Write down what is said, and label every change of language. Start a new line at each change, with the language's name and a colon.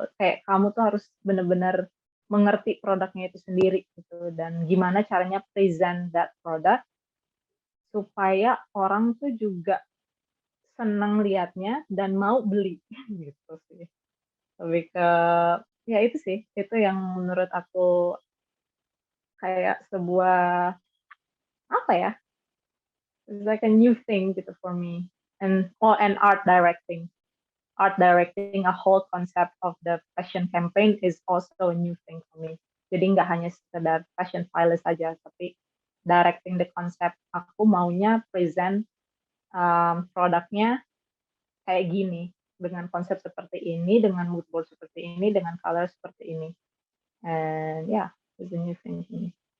Indonesian: Kayak kamu tuh harus benar-benar mengerti produknya itu sendiri gitu dan gimana caranya
English: present that product
Indonesian: supaya orang tuh juga senang lihatnya dan mau beli gitu sih. Lebih ke ya itu sih, itu yang menurut aku kayak sebuah apa ya,
English: it's like a new thing
Indonesian: gitu for me.
English: And art directing a whole concept of the fashion campaign is also a new thing for me.
Indonesian: Jadi nggak hanya sekedar fashion stylist saja, tapi
English: directing the concept.
Indonesian: Aku maunya present produknya kayak gini, dengan konsep seperti ini, dengan mood board seperti ini, dengan color seperti ini.
English: And yeah, it's a new thing for me.